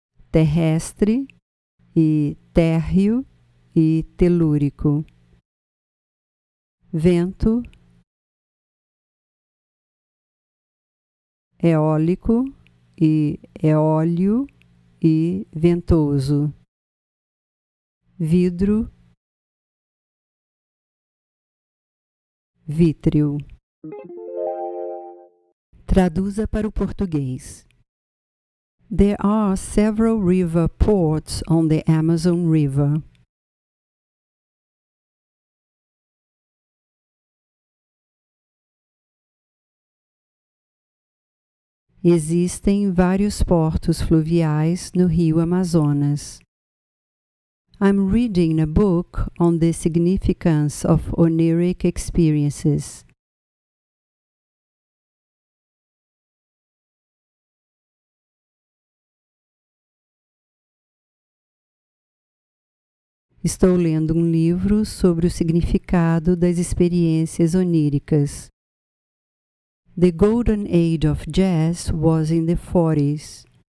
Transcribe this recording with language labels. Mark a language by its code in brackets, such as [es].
[pt] terrestre e térreo e telúrico, vento, eólico e eóleo e ventoso, vidro, vítreo. Traduza para o português. [en] There are several river ports on the Amazon River. [pt] Existem vários portos fluviais no rio Amazonas. [en] I'm reading a book on the significance of oniric experiences. [pt] Estou lendo um livro sobre o significado das experiências oníricas. [en] The golden age of jazz was in the 40s.